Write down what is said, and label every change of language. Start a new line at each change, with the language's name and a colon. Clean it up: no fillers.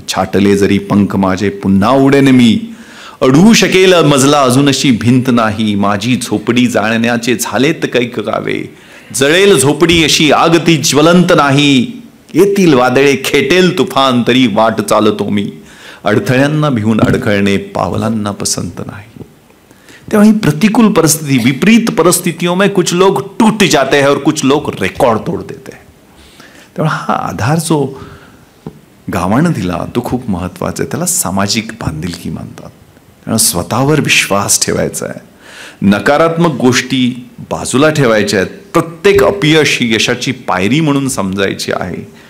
Marathi: छाटले जरी पंख माझे पुन्हा उडेन मी, अडवू शकेल मजला अजूनशी भिंत नाही। माझी झोपडी जाळण्याचे झालेत कैक गावे, जळेल झोपडी अशी आग ती ज्वलंत नाही। येतील वादळे खेटेल तुफान तरी वाट चालतो मी, अडथळ्यांना भिवून अडखळणे पावलांना पसंत नाही।
Hindi: तेव्हा प्रतिकूल परिस्थिति, विपरीत परिस्थितियों में कुछ लोग टूट जाते हैं और कुछ लोग रेकॉर्ड तोड़ देते हैं।
Marathi: तेव्हा हा आधार जो गावानं दिला तो खूप महत्वाचा आहे, त्याला सामाजिक बांधिलकी म्हणतात। त्यामुळे स्वतःवर विश्वास ठेवायचा आहे, नकारात्मक गोष्टी बाजूला ठेवायच्या आहेत, प्रत्येक अपयश ही यशाची पायरी म्हणून समजायची आहे।